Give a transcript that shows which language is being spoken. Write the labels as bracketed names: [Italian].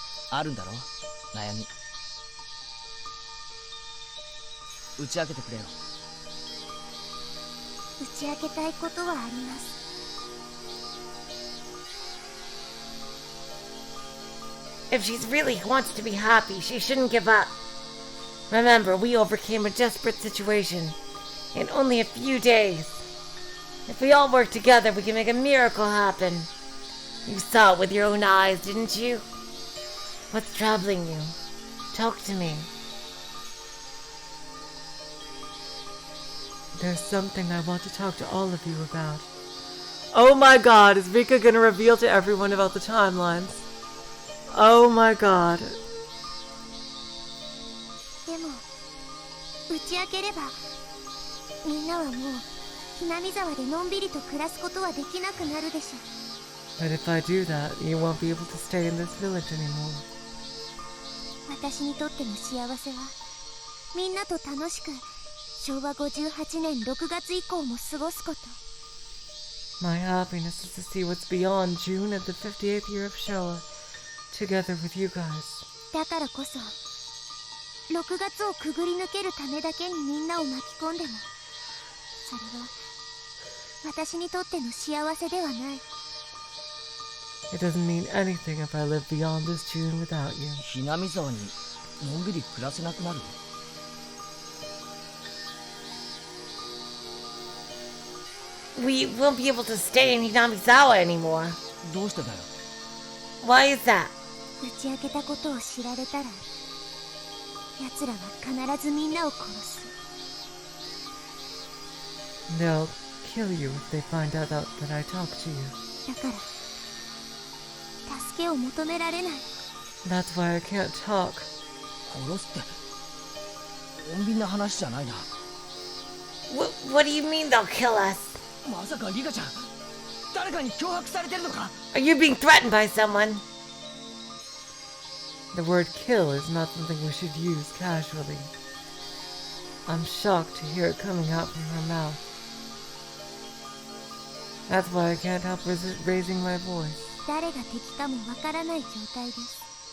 [Japanese] あるんだろ悩み。打ち明けてくれよ。打ち明けたいことはあります。 [English] If she really wants to be happy, she shouldn't give up. Remember, we overcame a desperate situation in only a few days. If we all work together, we can make a miracle happen. You saw it with your own eyes, didn't you? What's troubling you? Talk to me. There's something I want to talk to all of you about. Oh my god, is Rika gonna reveal to everyone about the timelines? Oh my god. [Japanese] でも打ち明ければみんなはもうひなみ沢でのんびりと暮らすことはできなくなるでしょ。 [English] But if I do that, you won't be able to stay in this village anymore. [Japanese] 私にとっての幸せはみんなと楽しく昭和58年6月以降も過ごすこと。 [English] My happiness is to see what's beyond June and the 58th year of Showa, together with you guys. [Japanese] だからこそ6月をくぐり抜けるためだけにみんなを巻き込んでもそれは私にとっての幸せではない。 [English] It doesn't mean anything if I live beyond this June without you. [Japanese] ひなみ沢にのんびり暮らせなくなる。 [English] We won't be able to stay in Hinamizawa anymore. [Japanese] どうしてだよ。 [English] Why is that? [Japanese] 打ち明けたことを知られたら奴らは必ずみんなを殺す。 [English] They'll kill you if they find out that I talk to you. [Japanese] だから助けを求められない。 [English] That's why I can't talk. [Japanese] 殺すって穏便な話じゃないな。 [English] What do you mean they'll kill us? [Japanese] まさかリカちゃん誰かに脅迫されてるのか？ [English] Are you being threatened by someone? The word kill is not something we should use casually. I'm shocked to hear it coming out from her mouth. That's why I can't help raising my voice. [Japanese] 誰が敵かもわからない状態です。